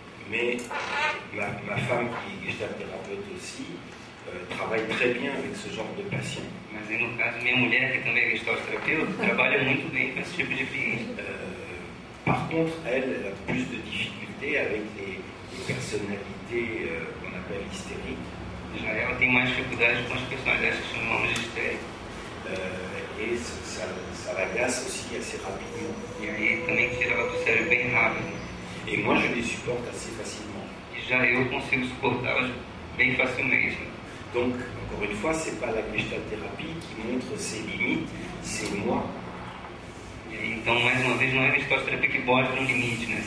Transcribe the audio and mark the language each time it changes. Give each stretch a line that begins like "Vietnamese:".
French: Mais ma femme, qui est gestalt-thérapeute aussi, travaille très bien avec ce genre de patient.
Portuguese: Mas aí no caso, minha mulher, que também é gestalt-terapeuta, trabalha muito bem com esse tipo de cliente.
French: Par contre, elle a plus de difficultés avec les personnalités qu'on appelle hystériques.
Portuguese: Já ela tem mais dificuldade com as personalidades que chamamos de histérico.
French: Et ça l'agace aussi assez rapidement.
Portuguese: E aí também tira ela do sério bem rápido.
French: Et moi, je les supporte assez facilement.
Portuguese: E já eu consigo suportá-las bem facilmente.
French: Donc, encore une fois, c'est pas la gestalt-thérapie qui montre ses limites, c'est moi.
Portuguese: E aí, então, mais uma vez, não é a gestalt-terapia que mostra um limite, né?